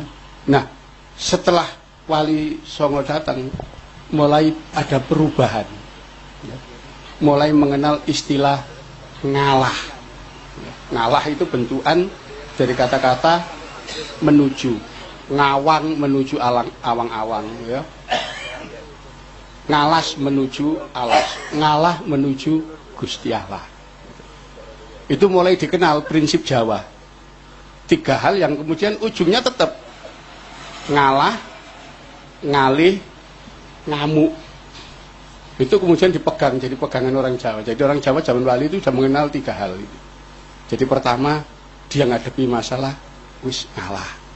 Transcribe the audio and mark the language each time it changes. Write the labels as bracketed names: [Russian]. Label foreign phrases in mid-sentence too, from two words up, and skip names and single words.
[Indonesian] Nah, setelah Wali Songo datang, mulai ada perubahan. Ya. Mulai mengenal istilah ngalah. Ya. Ngalah itu bentukan dari kata-kata menuju, ngawang menuju awang-awang, ya. Ngalas menuju alas, ngalah menuju Gusti Allah. Itu mulai dikenal prinsip Jawa. 3 hal yang kemudian ujungnya tetap [Javanese] ngalah, ngalih, ngamuk. [Indonesian] Itu kemudian dipegang jadi pegangan orang Jawa. Jadi orang Jawa zaman Wali itu sudah mengenal 3 hal itu. Jadi pertama, dia [Javanese] ngadepi masalah wis ngalah.